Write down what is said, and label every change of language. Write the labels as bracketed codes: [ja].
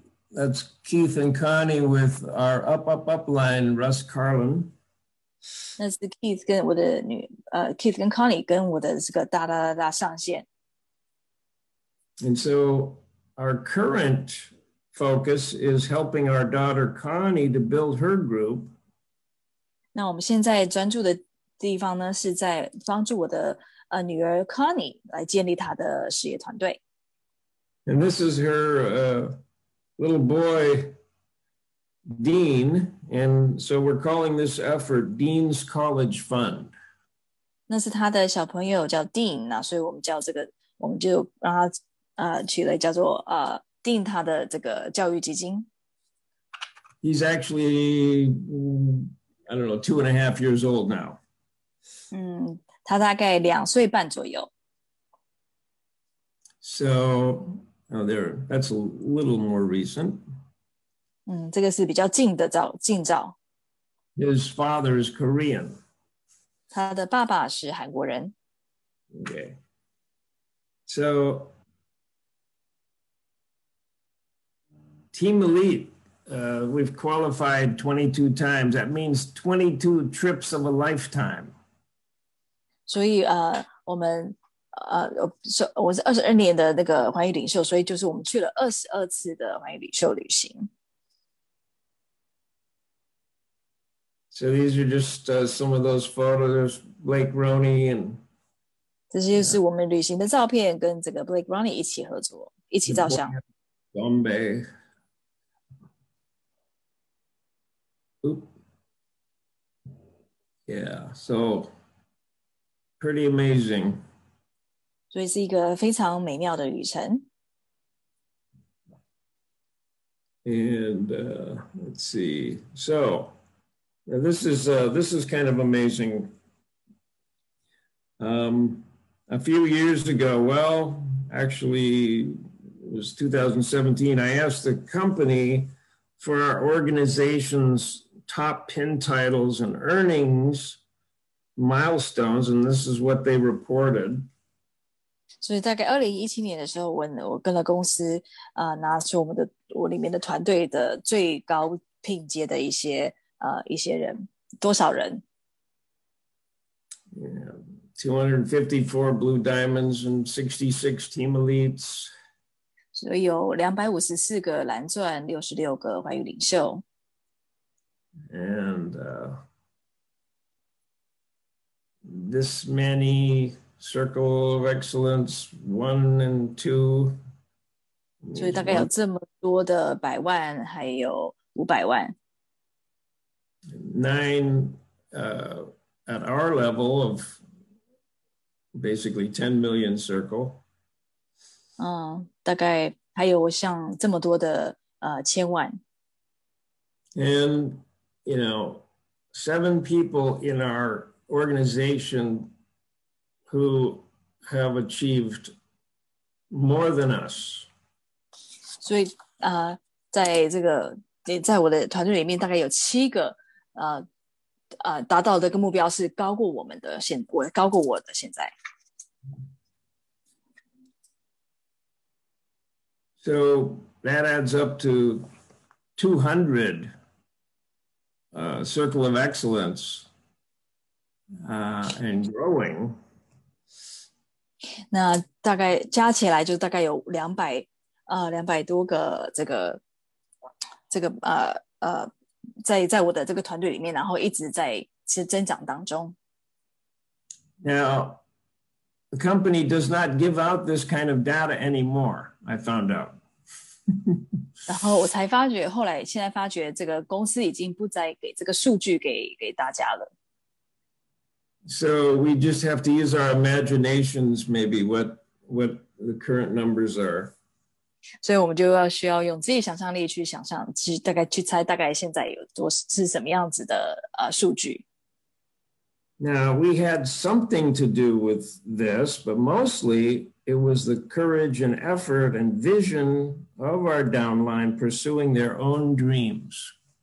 [en] That's Keith and Connie with our up line, Russ Carlin. [zh] 那是 Keith 跟我的Keith 跟 Connie 跟我的这个大上线。 [en] And so our current focus is helping our daughter Connie to build her group. [zh] 那我们现在专注的地方呢，是在帮助我的女儿 Connie 来建立她的事业团队。 [en] And this is her little boy, Dean. And so we're calling this effort Dean's College Fund. [zh] 那是他的小朋友叫 Dean 那所以我们就让他取了叫做Dean 他的这个教育基金。 [en] He's actually, I don't know, 2.5 years old now. [zh] 他大概2岁半左右。 [en] So that's a little more recent. [zh] 这个是比较近照。 [en] His father is Korean. [zh] 他的爸爸是韩国人。 [en] Okay. So, Team Elite, we've qualified 22 times. That means 22 trips of a lifetime. [zh] 所以我们我是22年的那个环宇领袖，所以就是我们去了22次的环宇领袖旅行。 [en] So these are just some of those photos, Blake Roney and [zh] 这些就是我们旅行的照片，跟这个 Blake Roney 一起合作，一起照相。 [en] Bombay. Oop. Yeah, so pretty amazing. [zh] 所以是一个非常美妙的旅程。 [en] And let's see. So this is kind of amazing. A few years ago, well, actually, it was 2017. I asked the company for our organization's top pin titles and earnings milestones, and this is what they reported. [zh] 所以大概2017年的时候，我跟了公司拿出我里面的团队的最高聘阶的一些人，多少人？ [en] Yeah, 254 blue diamonds and 66 team elites. [zh] 所以有254个蓝钻，66个环宇领袖。 [en] And this many Circle of Excellence 1 and 2. [zh] 所以大概有这么多的100万，还有500万。 [en] 9 at our level of basically 10 million circle. [zh] 大概还有像这么多的千万。 [en] And, 7 people in our organization who have achieved more than us. [zh] 所以在我的团队里面，大概有7个达到这个目标是高过我的现在。 [en] So that adds up to 200 Circle of Excellence and growing. [zh] 那大概加起来就大概有200多个这个在我的这个团队里面，然后一直在增长当中。 [en] Now, the company does not give out this kind of data anymore, I found out. [zh] 然后我才发觉，现在发觉这个公司已经不再给这个数据给大家了。 [en] So we just have to use our imaginations, maybe what the current numbers are. [zh] 所以我们需要用自己想象力去想象，其实大概去猜大概现在是什么样子的数据。 [en] Now we had something to do with this, but mostly it was the courage and effort and vision of our downline pursuing their own dreams.